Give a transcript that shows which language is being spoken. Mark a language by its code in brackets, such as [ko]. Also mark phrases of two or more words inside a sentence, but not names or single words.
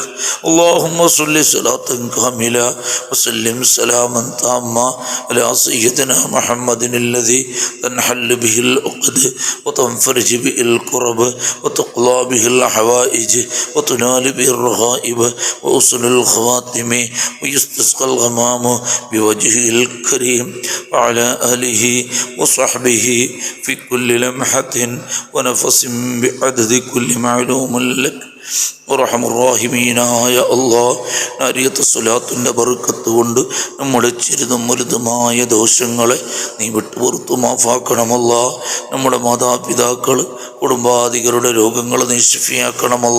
[ar] اللهم صل صلاة كاملة وسلم سلاما تاما على سيدنا محمد الذي تنحل به العقد وتنفرج به الكرب وتقضى به الحوائج وتنال به الرغائب وحسن الخواتم ويستسقى الغمام بوجهه الكريم وعلى آله وصحبه في كل لمحة ونفس بعدد كل معلوم لك. [ml] റഹ്മുർ-റഹീമീനായ അല്ലാഹ്, നാരിയത്ത് സ്വലാത്തിൻ്റെ ബർക്കത്ത് കൊണ്ട് നമ്മുടെ ചെറുതും വലുതുമായ ദോഷങ്ങളെ നീ വിട്ടുപുറത്തു മാഫാക്കണമല്ല. നമ്മുടെ മാതാപിതാക്കൾ കുടുംബാദികളുടെ രോഗങ്ങൾ നീ ശിഫിയാക്കണമല്ല.